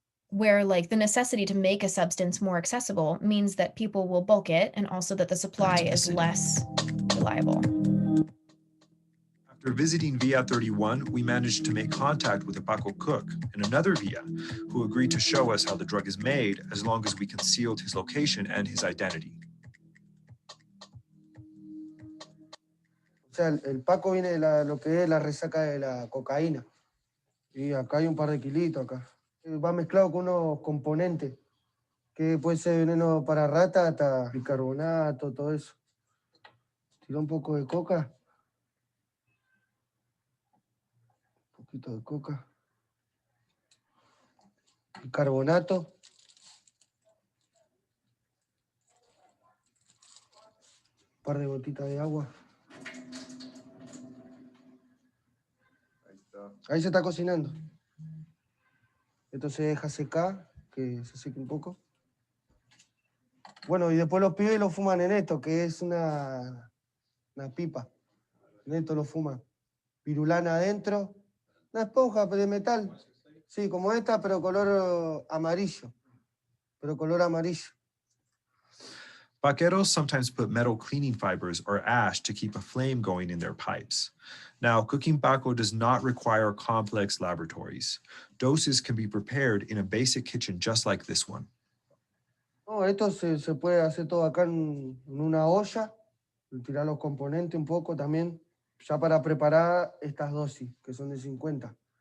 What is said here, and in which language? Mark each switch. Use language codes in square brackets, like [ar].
[en] Where like the necessity to make a substance more accessible means that people will bulk it, and also that the supply is less reliable. After visiting Villa 31, we managed to make contact with a Paco cook in another villa who agreed to show us how the drug is made as long as we concealed his location and his identity. [es] O sea, el Paco viene de lo que es la resaca de la cocaína. Y acá hay un par de kilitos acá. Va mezclado con unos componentes, que puede ser veneno para rata, hasta bicarbonato, todo eso. Tira un poco de coca. Un poquito de coca. Bicarbonato. Un par de gotitas de agua. Ahí se está cocinando. Esto se deja secar, que se seque un poco. Bueno, y después los pibes lo fuman en esto, que es una pipa. En esto lo fuman. Pirulana adentro. Una esponja de metal. Sí, como esta, pero color amarillo. [en] Vaqueros sometimes put metal cleaning fibers or ash to keep a flame going in their pipes. Now, cooking Paco does not require complex laboratories. Doses can be prepared in a basic kitchen just like this one. [es] No, esto se puede hacer todo acá en una olla, tirar los componentes un poco también, ya para preparar estas dosis, que son de 50.